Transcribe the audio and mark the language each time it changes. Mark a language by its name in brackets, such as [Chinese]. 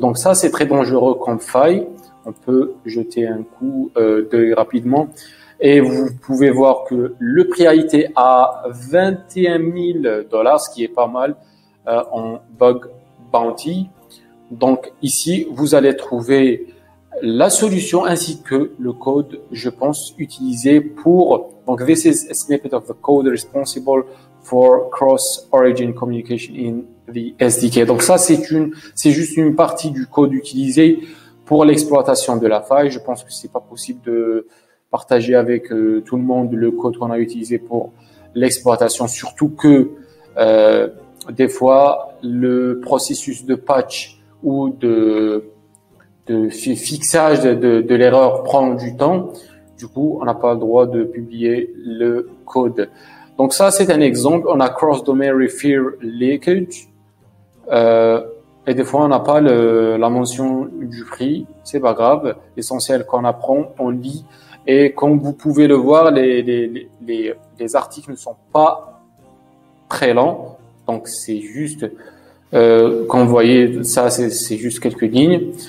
[French] Donc ça, c'est très dangereux comme faille. On peut jeter un coup d'œil rapidement, et vous pouvez voir que le prix a été à $21,000, ce qui est pas mal en bug bounty. Donc ici, vous allez trouver la solution ainsi que le code, je pense, utilisé pour. [English] Donc, this is a snippet of the code responsible for cross-origin communication in the SDK. [French] Donc ça, c'est juste une partie du code utilisé pour l'exploitation de la faille. Je pense que c'est pas possible de partager avec tout le monde le code qu'on a utilisé pour l'exploitation, surtout que des fois le processus de patch ou de fixage de l'erreur prend du temps. Du coup, on n'a pas le droit de publier le code. Donc ça, c'est un exemple. On a cross-domain refer leakage. Et des fois, on n'a pas la mention du prix. C'est pas grave. L'essentiel qu'on apprend, on lit. Et comme vous pouvez le voir, les articles ne sont pas très lents. Donc c'est juste, quand vous voyez ça, c'est juste quelques lignes.